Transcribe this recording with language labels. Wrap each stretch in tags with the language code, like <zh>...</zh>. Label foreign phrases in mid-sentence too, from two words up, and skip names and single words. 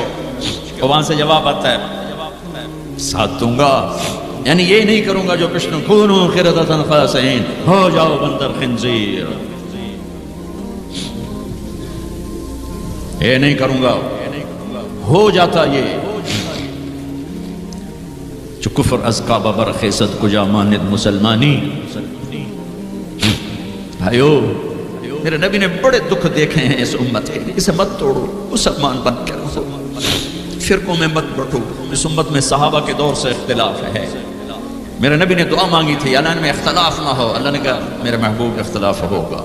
<ur>وہاں سے جواب آتا ہے ساتھ دوں گا، یعنی یہ نہیں کروں گا جو پشتوں</ur> <ar>کونو قردۃ خاسئین،</ar> <ur>ہو جاؤ بندر خنزیر، یہ نہیں کروں گا۔ ہو جاتا یہ جو</ur> <fa>کفر از کعبہ برخیزد کجا ماند مسلمانی۔</fa> <ur>بھائیو، میرے نبی نے بڑے دکھ دیکھے ہیں اس امت کے، اسے مت توڑو، مسلمان بن کے رہو، فرقوں میں مت بٹو۔ اس امت میں صحابہ کے دور سے اختلاف ہے۔ میرے نبی نے دعا مانگی تھی اللہ میں اختلاف نہ ہو، اللہ نے کہا میرے محبوب اختلاف ہوگا۔</ur>